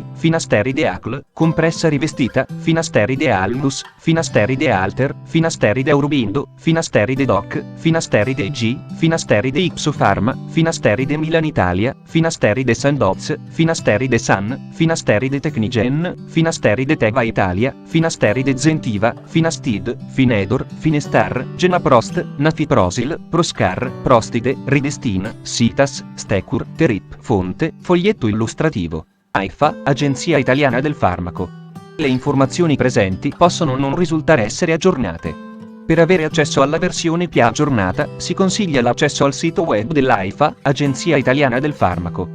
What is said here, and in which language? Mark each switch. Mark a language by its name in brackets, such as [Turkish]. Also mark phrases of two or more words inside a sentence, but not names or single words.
[Italian] finasteride ACL, compressa rivestita, finasteride Almus, finasteride Alter, finasteride Aurobindo, finasteride Doc, finasteride G, finasteride Ipsofarma, finasteride Milan Italia, finasteride Sandoz, finasteride San, finasteride Technigen, finasteride Teva Italia, finasteride Zentiva, Finastid, Finedor, Finestar, Genaprost, Nafiprosil, Proscar, Prostide, Ridestin, Citas, Stecur, Terip. Fonte, foglietto illustrativo. AIFA, Agenzia Italiana del Farmaco. Le informazioni presenti possono non risultare essere aggiornate. Per avere accesso alla versione più aggiornata, si consiglia l'accesso al sito web dell'AIFA, Agenzia Italiana del Farmaco.